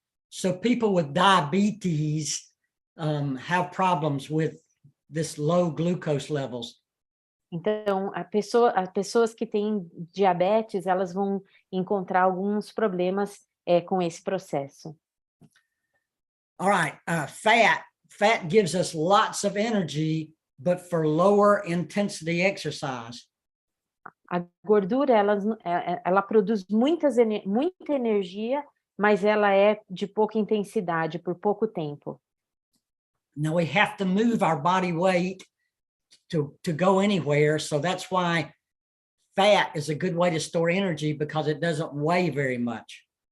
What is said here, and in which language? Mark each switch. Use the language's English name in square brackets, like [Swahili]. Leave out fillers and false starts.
[English] So people with diabetes have problems with this low glucose levels. [Portuguese] Então, as pessoas que têm diabetes, elas vão encontrar alguns problemas com esse processo. [English] All right, fat gives us lots of energy, but for lower intensity exercise. [Portuguese] A gordura, ela produz muita energia, mas ela é de pouca intensidade, por pouco tempo. [English] Now we have to move our body weight to go anywhere, so that's why fat is a good way to store energy because it doesn't weigh very much.